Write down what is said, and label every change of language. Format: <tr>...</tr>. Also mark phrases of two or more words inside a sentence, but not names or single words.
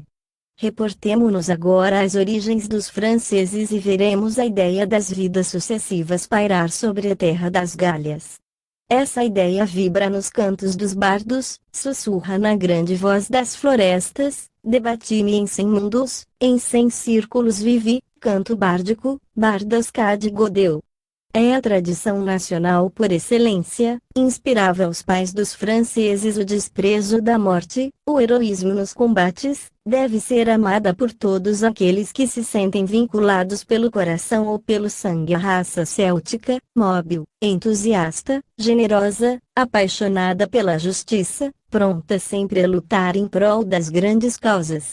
<pt>Reportemo-nos agora às origens dos franceses e veremos a ideia das vidas sucessivas pairar sobre a terra das Galhas. Essa ideia vibra nos cantos dos bardos, sussurra na grande voz das florestas, debati-me em 100 mundos, em 100 círculos vivi, canto bárdico, bardas de Godeu. É a tradição nacional por excelência, inspirava aos pais dos franceses o desprezo da morte, o heroísmo nos combates, deve ser amada por todos aqueles que se sentem vinculados pelo coração ou pelo sangue à raça céltica, móbil, entusiasta, generosa, apaixonada pela justiça, pronta sempre a lutar em prol das grandes causas.</pt>